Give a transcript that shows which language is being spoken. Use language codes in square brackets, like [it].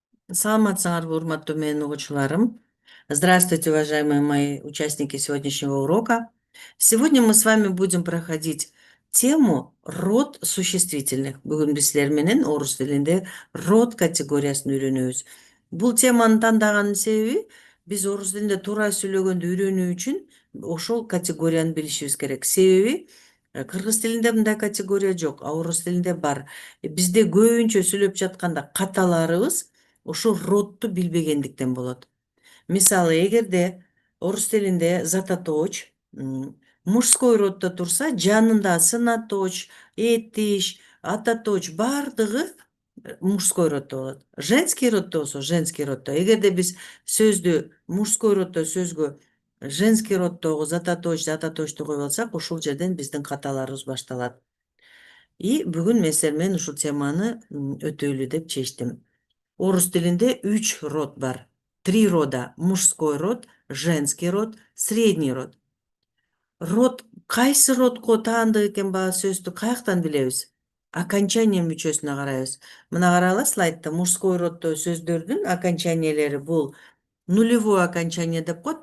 [ky] Саламатсыңарбы, урматтуу менин угуучуларым. [ru] Здравствуйте, уважаемые мои участники сегодняшнего урока. Сегодня мы с вами будем проходить тему род существительных. [ky] Бүгүн биз силер менен орус тилинде род категориясын үйрөнөбүз. Бул теманы тандаганын себеби биз орус тилинде туура сүйлөгөндү үйрөнүү үчүн ошол категорияны билишибиз керек. Себеби кыргыз тилинде мындай категория жок, а орус тилинде бар. Бизде көбүнчө сүйлөп жатканда каталарыбыз ошо родду билбегендиктен болот. Мисалы, эгерде орус тилинде зататоч мужской роддо турса, жанында сынаточ, этиш, ататоч бардыгы мужской роддо болот. Женский роддо болсо женский роддо. Эгерде биз сөздү мужской роддо сөзгө женский роддогу зататочту коюп алсак, ушул жерден биздин каталарыбыз башталат. И бүгүн мен силер менен ушул теманы өтөйлү деп чечтим. Орус тилинде 3 род бар. [ru] 3 рода: мужской род, женский род, средний род. [ky] Род кайсы родго таандык экен баягы сөздү каяктан билебиз? Окончание мүчөсүнө карайбыз. Мына карагыла слайдта мужской роддо сөздөрдүн окончаниелери бул [ru] нулевое окончание [ky] деп коет.